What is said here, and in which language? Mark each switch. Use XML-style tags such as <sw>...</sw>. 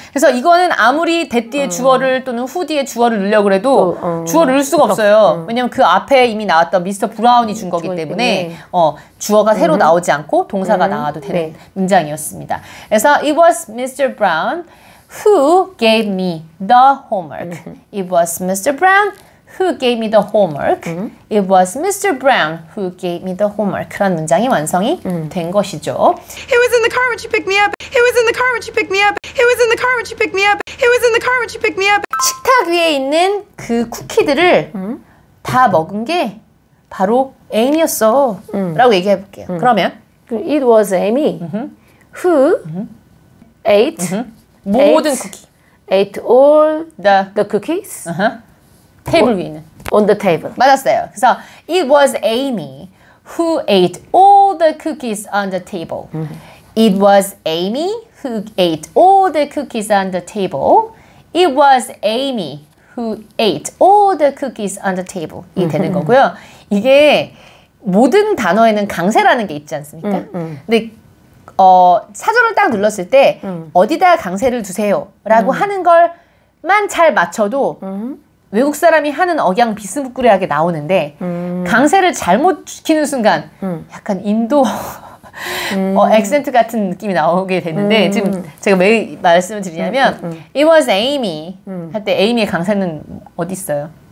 <ko>그래서 이거는 아무리 that 뒤에 주어를 또는 who 뒤에 주어를 넣으려고 해도 주어를 넣을 수가 없어요. 왜냐면 그 앞에 이미 나왔던 미스터 브라운이 준 거기 때문에 주어가 새로 나오지 않고 동사가 나와도 되는 문장이었습니다.</ko> <en>그래서 It was Mr. Brown who gave me the homework. It was Mr. Brown who gave me the homework. It was Mr. Brown who gave me the homework.</en> <ko>그런 문장이 완성이 된 것이죠.</ko> <en>He was in the car when she picked me up. He was in the car when she picked me up. He was in the car when she picked me up. He was in the car when she picked me up.</en> <ko>식탁 위에 있는 그 쿠키들을 다 먹은 게 바로 에이미였어 라고 얘기해 볼게요. 그러면</ko> <en>It was Amy who ate</en> <ko>모든 쿠키</ko> <en>ate all the cookies</en> <ko>테이블 위에 있는</ko> <en>on the table.</en> <ko>맞았어요.</ko> <en>그래서 It was Amy who ate all the cookies on the table. It was Amy who ate all the cookies on the table. It was Amy who ate all the cookies on the table.</en> <ko>이 되는 거고요. 이게 모든 단어에는 강세라는 게 있지 않습니까? 근데 사전을 딱 눌렀을 때 어디다 강세를 두세요 라고 하는 걸만 잘 맞춰도 외국 사람이 하는 억양 비스무리하게 나오는데 강세를 잘못 시키는 순간 약간 인도 액센트 같은 느낌이 나오게 되는데 지금 제가 왜 말씀을 드리냐면</ko> <en>It was Amy</en> <ko>할 때 Amy의 강세는 어디 있어요?</ko>